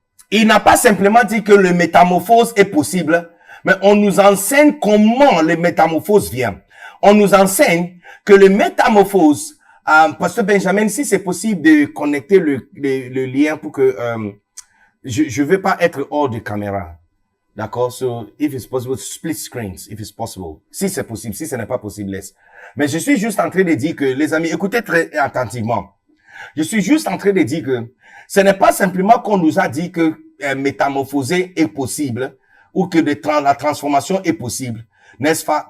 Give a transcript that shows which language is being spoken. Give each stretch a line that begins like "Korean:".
French: Il n'a pas simplement dit que le métamorphose est possible, mais on nous enseigne comment le métamorphose vient. On nous enseigne que le métamorphose, Pasteur Benjamin, si c'est possible de connecter le lien pour que je veux pas être hors de caméra. D'accord?
English: So, if it's possible, split screens, if it's possible.
French: Si c'est possible, si ce n'est pas possible, laisse. Mais je suis juste en train de dire que, les amis, écoutez très attentivement. Je suis juste en train de dire que ce n'est pas simplement qu'on nous a dit que métamorphoser est possible ou que la transformation est possible, n'est-ce pas?